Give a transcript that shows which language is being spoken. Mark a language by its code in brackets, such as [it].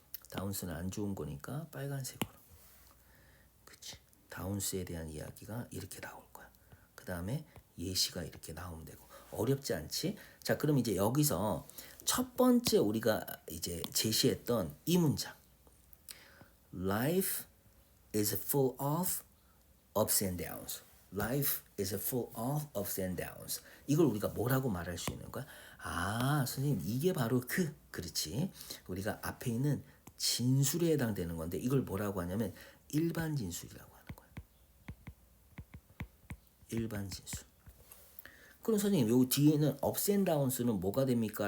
[ko] downs는 안 좋은 거니까 빨간색으로. 그치. downs에 대한 이야기가 이렇게 나올 거야. 그 다음에 예시가 이렇게 나오면 되고. 어렵지 않지? 자, 그럼 이제 여기서 첫 번째 우리가 이제 제시했던 이 문장. [en] Life is full of ups and downs. Life is full of ups and downs. [ko] 이걸 우리가 뭐라고 말할 수 있는 거야? 아, 선생님 이게 바로 그렇지. 우리가 앞에 있는 진술에 해당되는 건데 이걸 뭐라고 하냐면 일반 진술이라고 하는 거야. 일반 진술. 그럼 선생님 요 뒤에는 ups and downs는 뭐가 됩니까?